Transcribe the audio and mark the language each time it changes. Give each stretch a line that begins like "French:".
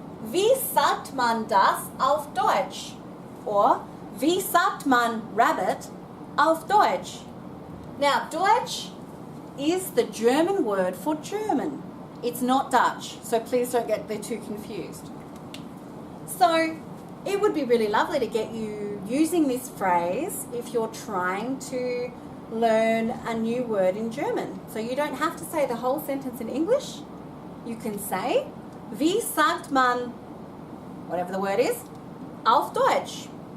German: Wie sagt man das auf Deutsch? Or wie sagt man rabbit auf Deutsch?
English: Now, Deutsch is the German word for German. It's not Dutch, so please don't get the two confused. So, it would be really lovely to get you using this phrase if you're trying to learn a new word in German. So you don't have to say the whole sentence in English. You can say,
German: wie sagt man,
English: whatever the word is,
German: auf Deutsch.